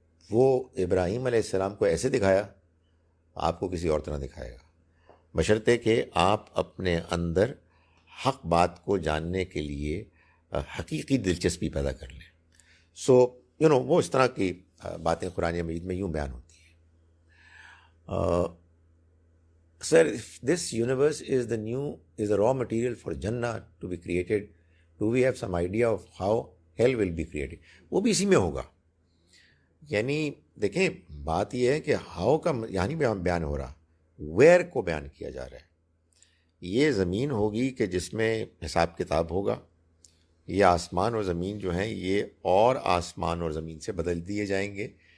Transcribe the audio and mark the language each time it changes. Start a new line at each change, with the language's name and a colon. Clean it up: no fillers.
Urdu: وہ ابراہیم علیہ السلام کو ایسے دکھایا، آپ کو کسی اور طرح دکھائے گا، بشرطے کہ آپ اپنے اندر حق بات کو جاننے کے لیے حقیقی دلچسپی پیدا کر لیں. سو وہ اس طرح کی باتیں قرآن مجید میں یوں بیان ہوتی ہیں. سر this universe is
English: a raw material for Jannah to be created. Do we have some idea of how hell will be created?
Urdu: وہ بھی اسی میں ہوگا. یعنی دیکھیں بات یہ ہے کہ ہاؤ کا یعنی بیان ہو رہا، ویئر کو بیان کیا جا رہا ہے. یہ زمین ہوگی کہ جس میں حساب کتاب ہوگا، یہ آسمان اور زمین جو ہیں یہ اور آسمان اور زمین سے بدل دیے جائیں گے.